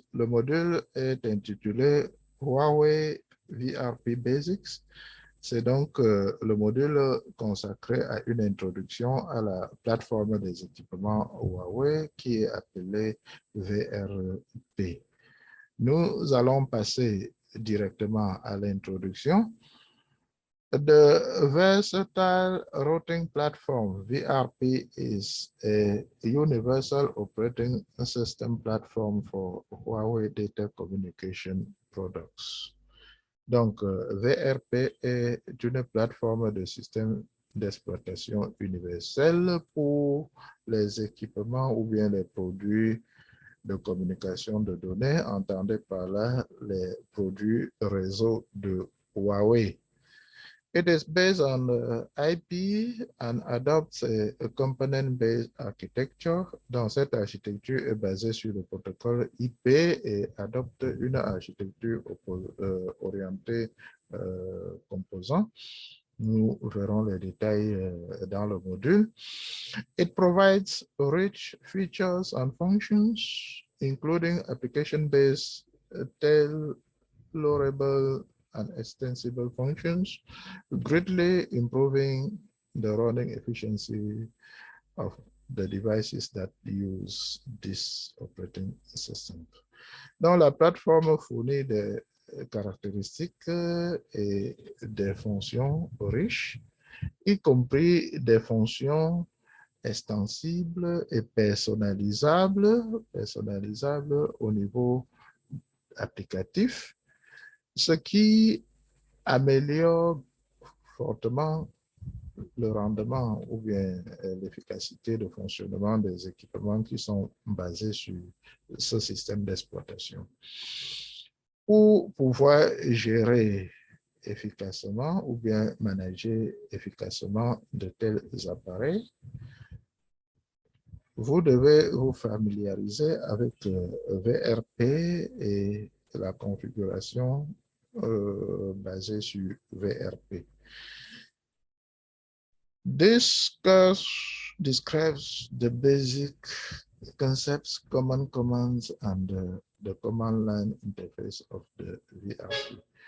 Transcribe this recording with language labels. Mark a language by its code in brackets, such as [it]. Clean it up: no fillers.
[fr] Le module est intitulé Huawei VRP Basics. C'est donc le module consacré à une introduction à la plateforme des équipements Huawei qui est appelée VRP. Nous allons passer directement à l'introduction. [en] The Versatile Routing Platform, VRP, is a universal operating system platform for Huawei data communication products. [fr] Donc, VRP est une plateforme de système d'exploitation universelle pour les équipements ou bien les produits de communication de données, entendez par là les produits réseau de Huawei. [en] It is based on IP and adopts a component-based architecture. [fr] Donc, cette architecture est basée sur le protocole IP et adopte une architecture orientée composants. Nous verrons les détails dans le module. [en] It provides rich features and functions, including application-based tailorable and extensible functions, greatly improving the running efficiency of the devices that use this operating system. [fr] Donc, la plateforme fournit des caractéristiques et des fonctions riches, y compris des fonctions extensibles et personnalisables au niveau applicatif, ce qui améliore fortement le rendement ou bien l'efficacité de fonctionnement des équipements qui sont basés sur ce système d'exploitation. Pour pouvoir gérer efficacement ou bien manager efficacement de tels appareils, vous devez vous familiariser avec VRP et la configuration basée sur VRP. [en] This course describes the basic concepts, common commands, and the command line interface of the VRP.